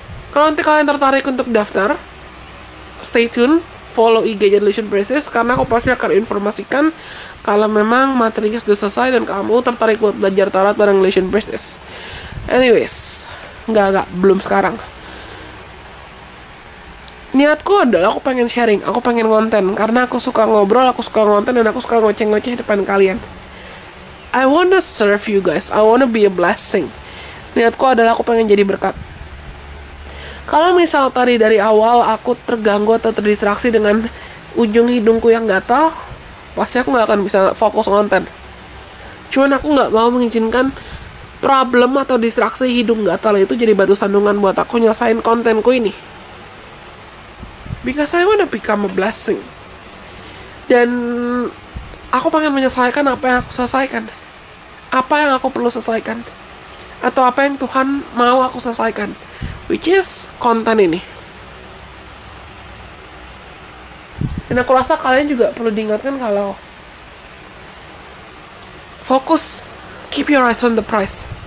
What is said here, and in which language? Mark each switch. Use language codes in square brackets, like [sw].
[id] Kalau nanti kalian tertarik untuk daftar, [en] stay tune, [id] follow IG Delation Precious, karena aku pasti akan informasikan kalau memang materinya sudah selesai dan kamu tertarik buat belajar tarot bareng Delation Precious. Anyways, belum sekarang. Niatku adalah aku pengen sharing, aku pengen konten, karena aku suka ngobrol, aku suka konten, dan aku suka ngoceh-ngoceh depan kalian. [en] I wanna serve you guys, I wanna be a blessing. [id] Niatku adalah aku pengen jadi berkat. Kalau misal tadi dari awal aku terganggu atau terdistraksi dengan ujung hidungku yang gatal, pasti aku gak akan bisa fokus konten. Cuman aku gak mau mengizinkan problem atau distraksi hidung gatal itu jadi batu sandungan buat aku nyelesain kontenku ini. [en] Because I wanna become a blessing. [id] Dan aku pengen menyelesaikan apa yang aku selesaikan. Apa yang aku perlu selesaikan. Atau apa yang Tuhan mau aku selesaikan. [en] Which is [id] konten ini. Dan aku rasa kalian juga perlu diingatkan kalau fokus, [en] keep your eyes on the prize.